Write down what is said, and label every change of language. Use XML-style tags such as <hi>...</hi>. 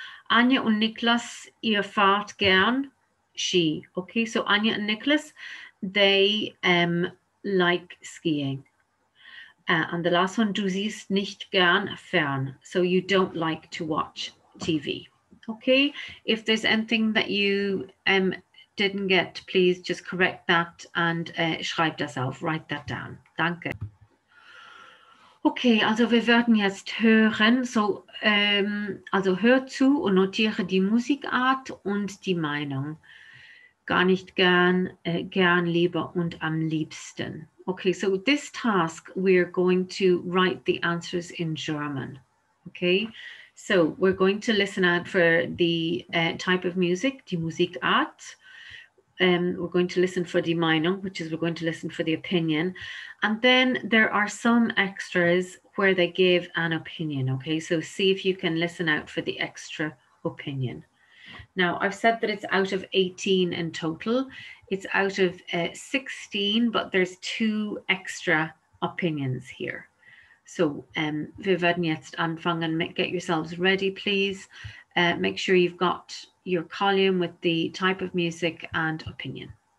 <de>Anja und Niklas, ihr fahrt gern Ski.</de> <en>Okay, so Anja and Niklas, they like skiing. And the last one,</en> <de>du siehst nicht gern fern.</de> <en>So you don't like to watch TV. Okay, if there's anything that you didn't get, please just correct that and</en> <de>schreib das auf,</de> <en>write that down.</en> <de>Danke. Okay, also wir werden jetzt hören, so, also hör zu und notiere die Musikart und die Meinung. Gar nicht gern, gern, lieber und am liebsten.</de> <en>Okay, so this task, we're going to write the answers in German. Okay, so we're going to listen out for the type of music, die Musikart. We're going to listen for die Meinung, which is we're going to listen for the opinion. And then there are some extras where they give an opinion, okay? So see if you can listen out for the extra opinion. Now, I've said that it's out of 18 in total. It's out of 16, but there's 2 extra opinions here.</en> <de>So wir werden jetzt anfangen.</de> <en>Get yourselves ready, please. Make sure you've got your column with the type of music and opinion.</en>